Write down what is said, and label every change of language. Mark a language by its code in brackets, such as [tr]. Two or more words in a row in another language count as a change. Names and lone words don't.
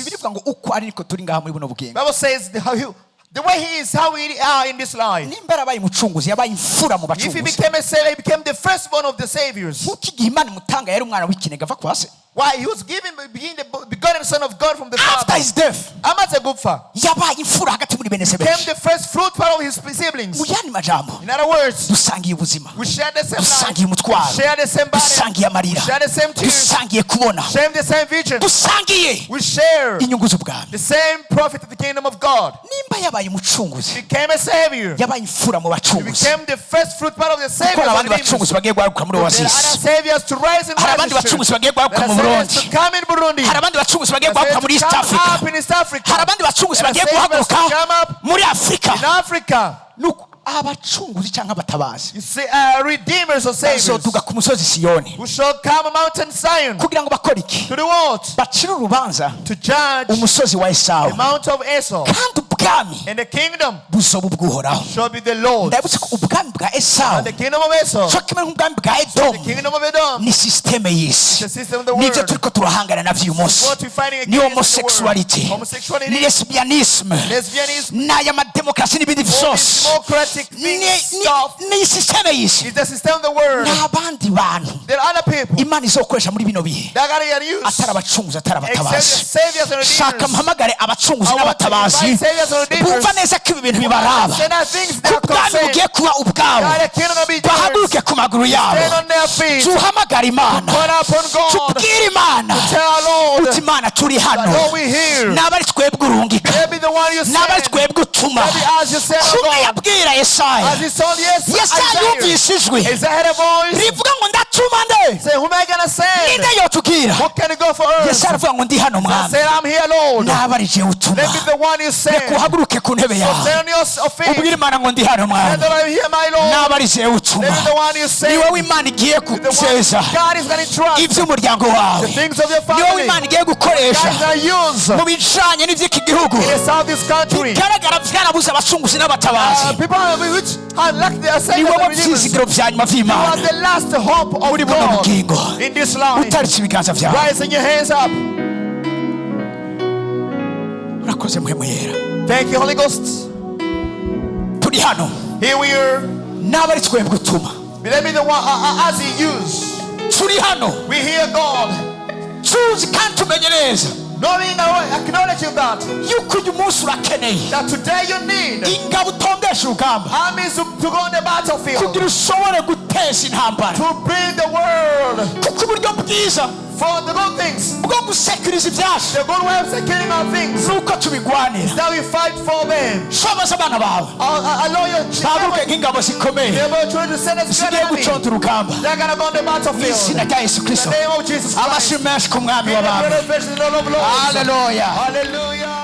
[en] Bible says the way he is, how we are in this life. If he became a savior, he became the firstborn of the saviors. Why? He was being the begotten son of God from the After Father. his death, [rn] Amaze gupfa, yabaye imfura hagati muri bene se [en] became [rn] benshi. [en] the first fruit part of his siblings. [rn] Mu yandi majambo, [en] In other words, [rn] dusangiye ubuzima, [en] we share the same life, [rn] dusangiye umutwaro, [en] share the same body, [rn] dusangiye amarira, [en] share the same tears, [rn] dusangiye kubona, [en] share the same vision, [rn] dusangiye [en] we share [rn] inyungu z'ubwami. [en] the same profit of the kingdom of God. [rn] Nimba yabaye umucunguzi, [en] Became a savior. [rn] yabaye imfura mu [en] He [rn] bacunguzi. [en] became the first fruit part of the [rn] Kuko [en] saviors. [rn] abandi bacunguzi bagiye guhaguruka muri [en] There are [rn] Oasis. [en] other saviors to rise in [rn] Hari abandi [en] righteousness. [rn] bacunguzi bagiye [en] There [rn] guhaguruka [en] are [rn] mu [en] saviors [rn] Burundi. [en] to come in Burundi. [rn] Hari abandi bacunguzi bagiye [en] There are [rn] guhaguruka [en] saviors [rn] muri [en] to [rn] East [en] come [rn] Africa. [en] up in East Africa. [rn] Hari abandi bacunguzi [en] There are [rn] bagiye [en] saviors to come [rn] guhaguruka [en] up [rn] muri Afrika. [en] in Africa. [rn] Nuko abacunguzi cyangwa abatabazi [en] You see, redeemers or saviors [rn] bazoduga ku musozi Siyoni [en] who shall come a mountain Zion [rn] kugira ngo bakore iki? [en] to the world [rn] Bacire urubanza [en] to judge [rn] umusozi wa [en] the [rn] Esawu, [en] mount of Esau, [rn] kandi ubwami [en] and the kingdom [rn] buzoba ubw'Uhoraho. [en] shall be the Lord. [rn] Ndabutse ko ubwami bwa Esawu [en] And the kingdom of Esau, [rn] cyo kimwe nk'ubwami bwa [en] the [rn] Edomu [en] kingdom of Edom, [rn] ni sisiteme y'isi. [en] the system of the [rn] Nibyo [en] world. [rn] turiko turahangana navyo uyu munsi. [en] What we're fighting [rn] Ni [en] against the world. [rn] homosexuality, ni [en] Homosexuality, [rn] lesbianisme, [en] lesbianism, [rn] n'aya mademokarasi n'ibindi [en] all these [rn] vyose. [en] democratic things, stuff, [rn] Ni sisiteme y'isi. [en] is the system of the world. [rn] N'abandi bantu [en] There are other people [rn] Imana izokoresha muri bino bihe [en] that gotta get used. [rn] atari abacunguzi, atari [en] Except the [rn] abatabazi. [en] saviors and [rn] Shaka [en] redeemers. [rn] mpamagare abacunguzi [en] I want to [rn] n'abatabazi [en] invite saviors and redeemers. [rn] bumva neza ko ibi bintu bibaraba, [en] Say that things [rn] ko [en] that [rn] ubwami [en] concern [rn] bugiye kuba ubwabo. [en] God, the kingdom will be [rn] Bahaguruke [en] yours. [rn] ku maguru yabo, [en] Stand on their feet. [rn] tuhamagare Imana, [en] Call upon God. [rn] tubwire Imana [en] Tell our Lord [rn] uti Imana turi hano, [en] that Lord, we here. [rn] naba ari twebwe urungika, [en] They be the one you [rn] naba ari [en] send. [rn] twebwe utuma. [en] Maybe as you said, [rn] Kumwe [en] oh God, [rn] yabwira Yesaya, [en] as he told [rn] Yesaya [en] Isaiah, [rn] yumvise ijwi [en] is that a voice? [rn] rivuga ngo ndatuma nde, [en] Say, who am I gonna send? [rn] ninde yotubwira? [en] Who can go for us? [rn] Yesaya aravuga ngo ndi hano [en] I [rn] mwami, [en] said, I'm here, Lord. [rn] naba ari jewe utuma. [en] Let me be the one you send. [rn] Reka uhaguruke ku ntebe [en] So [rn] yawe, [en] stand on your feet. [rn] ubwire Imana ngo ndi hano [en] And [rn] mwami, [en] that I'm here, my Lord. [rn] naba ari jewe [en] Let [rn] utuma. [en] me be the one you [rn] Ni [en] send. [rn] wowe Imana igiye [en] The one [rn] guseza [en] God is gonna trust. [rn] iby'umuryango [en] The [rn] wawe, [en] things of your [rn] ni wowe [en] family. [rn] Imana igiye [en] God [rn] gukoresha [en] is gonna use [rn] mu bijanye n'ivy'iki gihugu. [en] in the south this country. [rn] Bigaragara vyarabuze abacunguzi n'abatabazi. [en] People which have lacked their [rn] Ni [en] saviors [rn] wowe [en] and redeemers. [rn] vyizigiro vya nyuma [en] You [rn] vy'Imana [en] are the last hope of [rn] muri buno [en] God [rn] bugingo. [en] in this life. [rn] Utaritse ibiganza vyawe. [en] Rising your hands up. [rn] Urakoze mpwemu yera. [en] Thank you, Holy Ghost. [rn] Turi hano, [en] Here we are. [rn] naba ari twebwe utuma. [en] Let me the one as He used. [rn] Turi hano [en] We hear God, [rn] tuzi kandi tumenye neza [en] knowing acknowledging that [rn] yuko uyu munsi urakeneye [en] that today you need [rn] ingabo utondesha urugamba [en] armies to go on the battlefield [rn] kugira ushobore guteza intambara, [en] to bring the world [rn] kuko uburyo bwiza [en] for the good things. [rn] bwo gusekuriza ibyacu [en] The good way of securing our things [rn] nuko tubigwanira. [en] that we fight for them. [rn] Shoboza abana bawe [en] Allow your [rn] bahaguruke [en] children [rn] nk'ingabo zikomeye [en] be able to send us [rn] zigiye guconda urugamba [en] They're gonna go on the [rn] mu [en] battlefield. [rn] izina rya Yesu [en] In [rn] Kristo. [en] the name of Jesus Christ. [rn] Amashyi menshi ku mwami [en] Give the [rn] w'abami. [en] glory of the Lord of Lords. Hallelujah. Hallelujah.